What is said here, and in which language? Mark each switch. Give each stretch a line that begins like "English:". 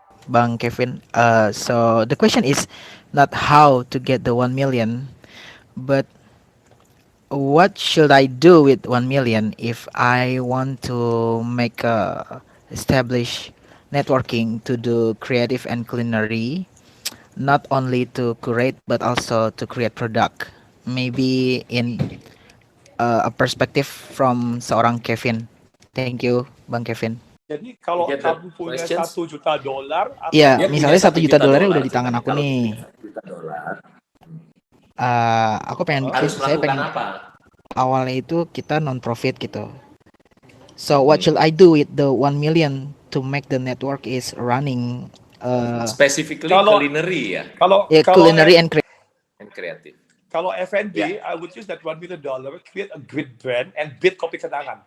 English: Bang Kevin, so the question is not how to get the 1 million, but what should I do with 1 million if I want to make a establish networking to do creative and culinary, not only to curate but also to create product, maybe in a perspective from
Indonesian: seorang
English: Kevin. Thank you, Bang Kevin.
Indonesian: Jadi kalau kamu punya $1 juta, iya, misalnya $1 juta udah di tangan aku nih. Aku pengen, saya pengen apa? Awalnya itu kita non profit gitu.
English: So what should I do with the 1 million to make the network is running? Specifically culinary ya. Culinary and creative.
Indonesian: Kalau
English: F&B, I would use that $1 million, create a great brand, and build kopi kenangan.